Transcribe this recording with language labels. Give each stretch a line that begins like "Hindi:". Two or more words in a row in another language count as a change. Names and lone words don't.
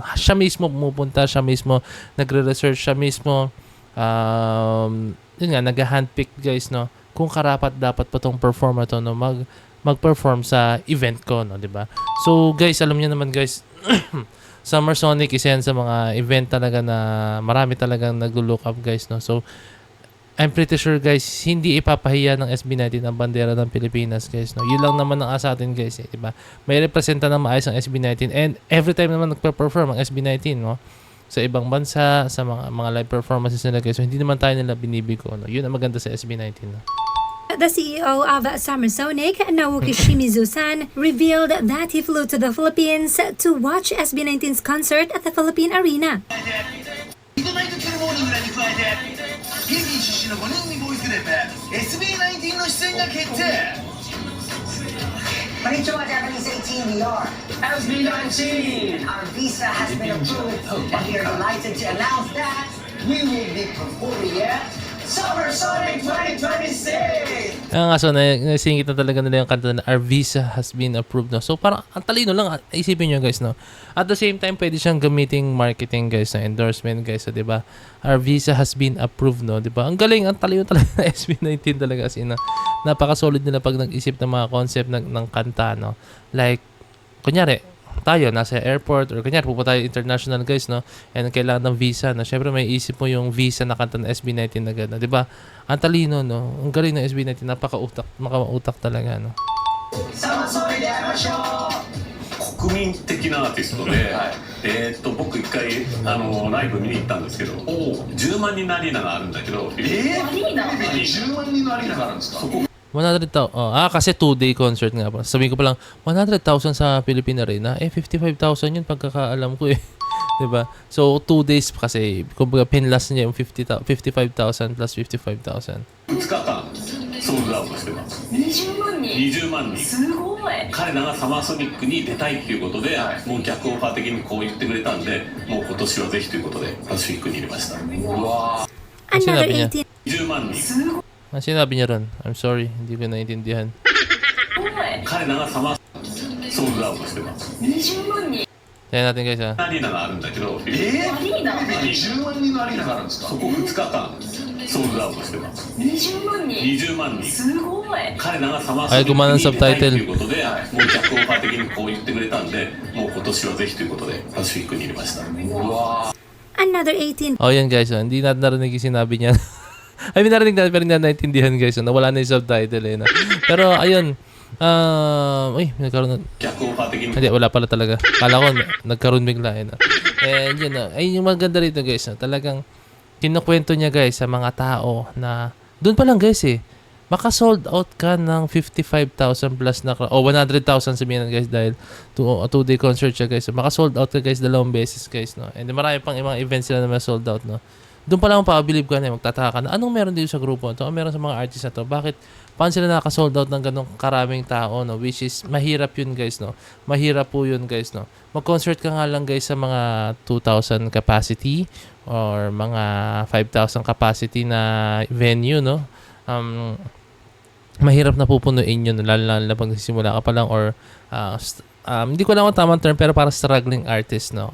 Filipino: Siya mismo pumupunta, siya mismo nagre-research, siya mismo yun nga, nag-handpick guys, no? Kung karapat dapat pa tong performer to, no? Mag-perform sa event ko, no? 'Di ba? So guys, alam niyo naman guys, Summer Sonic isa yan sa mga event talaga na marami talagang nag-look up guys, no? So,
English: I'm pretty sure
Filipino: guys, hindi ipapahiya ng SB19 ang bandera ng Pilipinas guys, no? Yun lang naman ang asa atin guys, diba? May representa ng maayos ang SB19
English: and every time
Filipino: naman nagpa-perform ang SB19, no? Sa ibang bansa, sa mga
English: live performances
Filipino: nila guys, so hindi naman tayo nila binibigo, no? Yun ang maganda sa SB19, no?
English: The CEO of Summer Sonic, Naoki Shimizu-san, revealed that he flew to the Philippines to watch SB19's concert at the Philippine Arena.
Japanese: ミッドナイトキルモーニングらに加えてフィリピン出身の5人組ボーイズグループ SB19 の出演が決定。
English: こんにちは、Japanese 18 we are SB19 and our visa has been approved and we are delighted to announce that we will be performing at Summer Sonic 2026!
Filipino: Nga so, nasingit na talaga nila yung kanta na
English: our visa has been approved,
Filipino: no? So, parang ang talino lang, isipin nyo guys, no?
English: At the same time,
Filipino: pwede siyang gamiting marketing guys, na endorsement guys, so, diba?
English: Our visa has been approved, no?
Filipino: Diba? Ang galing, ang talino talaga na SB19 talaga,
English: as in,
Filipino: napaka-solid nila pag nag-isip ng mga concept ng kanta, no? Like, kunyari, tayo nasa airport or kanya pupunta tayo international guys, no, and kailangan ng visa, no, syempre may isip mo yung visa na kanta ng SB19 na gano'n, di ba? Ang talino, no, ang galing ng SB19, makautak talaga, no.
Japanese: 国民的なアーティストで、僕一回ライブ見に行ったんですけど、10万人のアリーナがあるんだけど、アリーナ10万人のアリーナがあるんですか。 100,000.
Filipino: Kasi 2-day concert nga po. Sabihin ko pa lang, 100,000 sa Philippine Arena. 55,000 yun pagkakaalam ko eh. Diba? So, 2 days kasi, kumbaga, pinlast niya yung 55,000 plus 55,000.
Japanese: 2 日間ソールドアウトしてます。20万人すごい。彼らがサマーソニックに出たいっていうことで、もう逆オファー的にこう言ってくれたんで、もう今年はぜひということでパシフィックに入れました。
English: Another 18
Japanese: 20万人
Filipino: Ang sinabi niya ron?
English: I'm sorry,
Filipino: hindi ko naiintindihan.
Japanese: 彼らがサマーソールドアウトしてます。
Filipino: Kaya natin guys, ha.
Japanese: アリーナがあるんだけど、アリーナ10万人のアリーナがあるんですか。そこ2日間ソールドアウトしてます。20万人すごい。彼らがサマーソニックに出たいということで、もう逆オファー的にこう言ってくれたんで、もう今年はぜひということでパシフィックに入れました。
English: Another 18
Filipino: Oh, yan guys, ha. Hindi natin narinig yung sinabi niya.
English: I mean,
Filipino: narinig natin pero hindi na naintindihan guys. No? Nawala na yung subtitle eh. No? Pero ayun, nagkaroon na.
Japanese: 脚本派的に
Filipino: Hindi, wala pala talaga. Kala ko, nagkaroon bigla. No? And yun, ay yung maganda rito guys. No? Talagang kinukwento niya guys sa mga tao na, doon pa lang guys maka-sold out ka ng 55,000 plus na, 100,000 sabihin na guys dahil 2-day concert siya guys. So, maka-sold out ka guys 2 beses guys. No? And marami pang ibang events sila na may
English: sold out.
Filipino: No? Doon pa lang pa-believe ka na, magtataka ka na, anong meron dito sa grupo ito? Anong meron sa mga artists na to? Bakit? Paano sila naka-sold out ng ganong karaming tao, no?
English: Which is,
Filipino: mahirap yun guys, no? Mahirap po yun guys, no? Mag-concert ka nga lang guys sa mga 2,000 capacity or mga 5,000 capacity na venue, no? Mahirap na pupunuin yun, lalo na pag nagsisimula ka pa lang or hindi ko lang kung tamang term pero para
English: struggling artist,
Filipino: no?